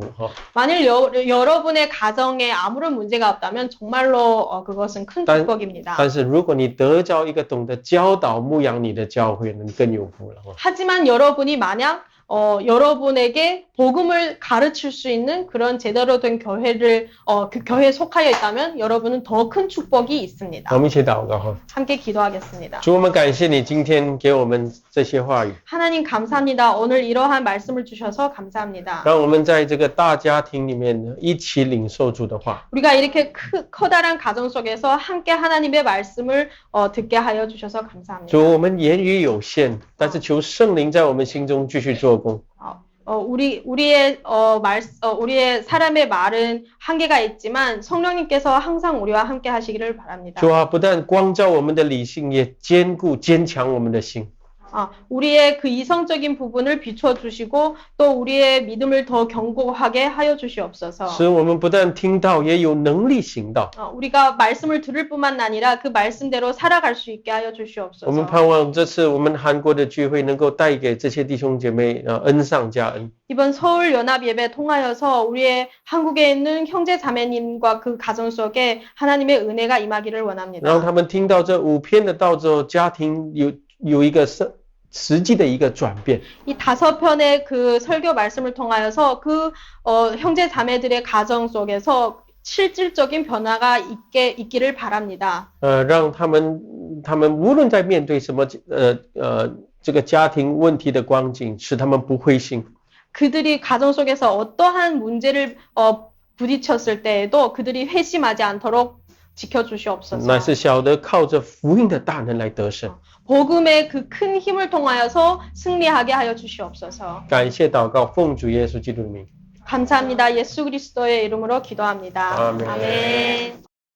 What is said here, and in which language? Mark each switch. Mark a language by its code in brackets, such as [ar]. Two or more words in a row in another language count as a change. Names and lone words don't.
[ko] 만일 여러분의 가정에 아무런 문제가 없다면 정말로 그것은 큰 축복입니다. [zh] 但是如果你得着一个懂得教導牧养你的教会，你更有福了 [ko] 하지만 여러분이 만약 여러분에게 복음을 가르칠 수 있는 그런 제대로 된 교회를 그 교회에 속하여 있다면 여러분은 더 큰 축복이 있습니다. [zh] 我们一起祷告 [ko] 함께 기도하겠습니다. [zh] 主，我们感谢你今天给我们这些话语， [ko] 하나님 감사합니다. 오늘 이러한 말씀을 주셔서 감사합니다. [zh] 让我们在这个大家庭里面一起领受主的话。 [ko] 우리가 이렇게 커다란 가정 속에서 함께 하나님의 말씀을 듣게 하여 주셔서 감사합니다. [zh] 主，我们言语有限，但是求圣灵在我们心中继续做工。 [ko] 우리의 사람의 말은 한계가 있지만 성령님께서 항상 우리와 함께 하시기를 바랍니다. [zh] 主啊，不但光照我们的理性，也坚固坚强我们的心。 [ko] 우리의 그 이성적인 부분을 비춰주시고 또 우리의 믿음을 더 견고하게 하여 주시옵소서. [zh] 使我们不但听到，也有能力行道。 [ko] 우리가 말씀을 들을 뿐만 아니라 그 말씀대로 살아갈 수 있게 하여 [zh] 我们 [ko] 주시옵소서. [zh] 盼望这次我们韩国的聚会能够带给这些弟兄姐妹恩上加恩。 [ko] 이번 서울 연합 예배 통하여서 우리의 한국에 있는 형제 자매님과 그 가정 속에 하나님의 은혜가 임하기를 [zh] 让 [ko] 원합니다. [zh] 他们听到这5篇的道之后，家庭有一个实际的一个转变。 [ko] 이 5편의 그 설교 말씀을 통하여서 그 형제 자매들의 가정 속에서 실질적인 변화가 있기를 바랍니다. [zh] 让他们无论在面对什么这个家庭问题的光景，使他们不灰心。 [ko] 그들이 가정 속에서 어떠한 문제를 부딪혔을 때에도 그들이 회심하지 않도록 지켜주시옵소서. [zh] 乃是晓得靠着福音的大能来得胜。 [ko] 복음의 그 큰 힘을 통하여서 승리하게 하여 주시옵소서. [zh] 感谢祷告，奉主耶稣基督的名。 [ko] 감사합니다. 예수 그리스도의 이름으로 기도합니다. 아멘. 아멘.